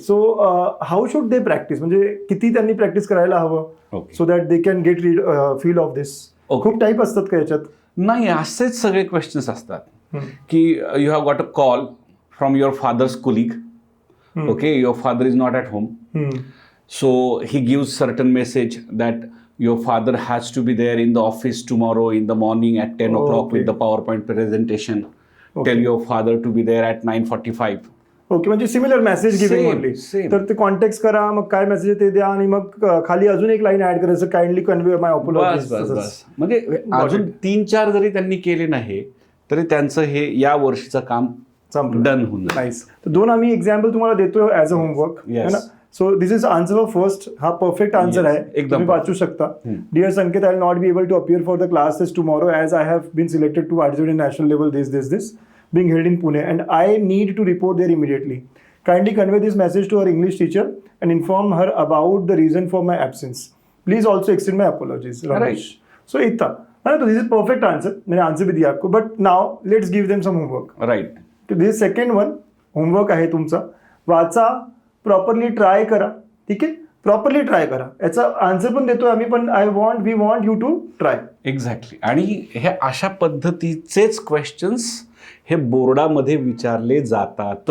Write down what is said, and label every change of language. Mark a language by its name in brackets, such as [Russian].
[English] so how should they practice, [Marathi] म्हणजे किती त्यांनी प्रॅक्टिस करायला हवं, [English] Okay. So that they can get feel of this? Okay. [Marathi] खूप टाईप असतात का याच्यात? नाही, असेच सगळे क्वेश्चन्स असतात की [English] You have got a call from your father's colleague. Okay, your father is not at home. So he gives certain message that your father has to be there in the office tomorrow in the morning at 10 o'clock Okay. with the PowerPoint presentation. Tell your father to be there at 9:45. Okay, म्हणजे similar message giving Same, only. same. [Marathi] तर ते context करा, मग काय message आहे ते द्या, आणि मग खाली अजून एक लाईन ऍड करायचं, [English] kindly convey my [Hindi] बस बस बस. [Marathi] म्हणजे अजून 3-4 जरी त्यांनी केले नाही तरी त्यांचं हे या वर्षीचं काम डन होऊन जाईल. [English] Nice. [Marathi] तर 2 आम्ही एक्झाम्पल तुम्हाला देतो ऍज अ होमवर्क, [English] Yes. [Hindi] है ना? [English] So this is answer for first. हा perfect answer Yes, [Marathi] आहे, एकदम तुम्ही वाचू शकता. [English] Dear Sanket, I will not be able to appear for the classes tomorrow as I have been selected to participate in national level this being held in Pune, and I need to report there immediately. Kindly convey this message to our English teacher and inform her about the reason for my absence. Please also extend my apologies. Ramesh. [Hindi] So इतना, है ना? [English] तो this is perfect answer. [Hindi] मैंने answer भी दिया आपको. [English] But now let's give them some homework. Right. [Marathi] तो [English] this second one homework [Marathi] आहे तुमचा. वाचा, प्रॉपरली ट्राय करा. ठीक आहे, प्रॉपरली ट्राय करा. याचा आन्सर पण देतोय आम्ही, पण [English] We want you to try. Exactly. [Marathi] आणि हे अशा पद्धतीचेच क्वेश्चन्स हे बोर्डामध्ये विचारले जातात.